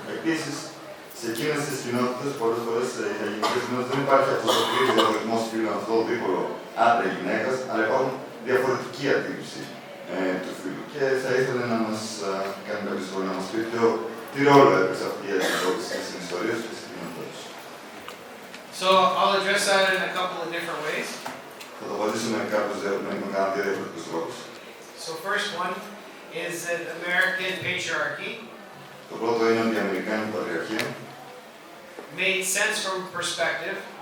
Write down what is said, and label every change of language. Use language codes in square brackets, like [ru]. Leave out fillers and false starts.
[el] Επίσης, σε εκείνες τις κοινότητες, πολλές φορές σε Ιθαγενικές κοινότητες δεν υπάρχει αυτός ο πλήρης διαχωρισμός φύλων, αυτό το δίπολο άντρα ή γυναίκας, αλλά υπάρχουν διαφορετική αντίληψη του φύλου. Και θα ήθελα να μας κάνει κάποιο σχόλιο να μας πει τι ρόλο έπαιξε αυτή η αντιμετώπιση στην ιστορία και στην κοινότητα τους. [en] So I'll address that in a couple of different ways. [el] Θα το απαντήσουμε με κάνα δύο διαφορετικούς τρόπους. [en] So first one is that American patriarchy [el] Το πρώτο είναι ότι η Αμερικάνικη πατριαρχία [en] made sense from perspective.